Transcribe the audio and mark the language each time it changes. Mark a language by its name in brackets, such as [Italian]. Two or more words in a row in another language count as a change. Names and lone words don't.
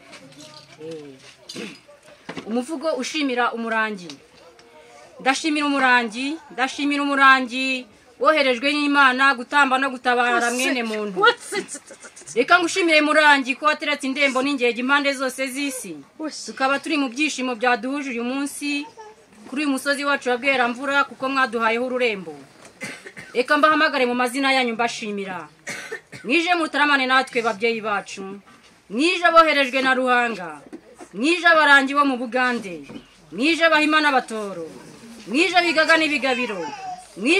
[Kinyarwanda] umuvugo ushimira umurangi ndashimira umurangi woherejwe n'Imana gutamba no gutabara mwene muntu reka ngushimire murangi ko wateretse indembo n'ingege impande zose z'isi tukaba turi mu byishimo byaduhuje uyu munsi kuri uyu musozi wacu wa Bweramvura kuko mwaduhayeho ururembo reka mbahamagare mu mazina yanyu mbashimira mwije mutaramane natwe babyeyi bacu mwije aboherejwe na Ruhanga mwije abarangi bo mu Bugande mwije abahima n'abatoro mwije bigaga n'ibigabiro mwije